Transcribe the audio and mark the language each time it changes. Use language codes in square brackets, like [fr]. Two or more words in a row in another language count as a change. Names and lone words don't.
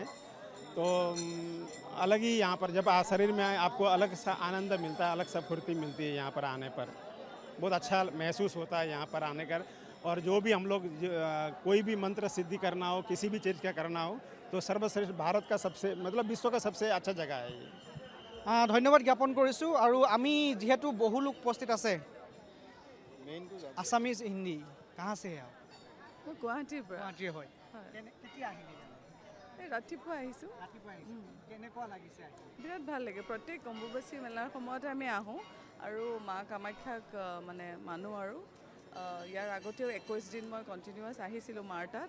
[hi] तो अलग ही यहाँ पर जब शरीर में आपको अलग सा आनंद मिलता है, अलग सा फुर्ती मिलती है यहाँ पर आने पर। बहुत अच्छा महसूस होता है यहाँ पर आने कर। और जो भी हम लोग कोई भी मंत्र सिद्धि करना हो, किसी भी चीज़ का करना हो, तो सर्वश्रेष्ठ भारत का सबसे मतलब विश्व का सबसे अच्छा जगह है ये। [as] ধন্যবাদ জ্ঞাপন কৰিছোঁ। আৰু আমি যিহেতু বহু লোক উপস্থিত আছে, আছামিজ হিন্দী [hi] कहाँ से है? [as] মই গুৱাহাটীৰ পৰা। গুৱাহাটীৰ হয়। কেতিয়া আহিলে? এই ৰাতিপুৱা আহিছোঁ। ৰাতিপুৱা আহিছোঁ। কেনেকুৱা লাগিছে? বিৰাট ভাল লাগে। প্ৰত্যেক অম্বুবাচী মেলাৰ সময়তে আমি আহোঁ আৰু মা কামাখ্যাক মানে মানো। আৰু ইয়াৰ আগতেও 21 দিন মই কণ্টিনিউৱাছ আহিছিলোঁ মাৰ তাত।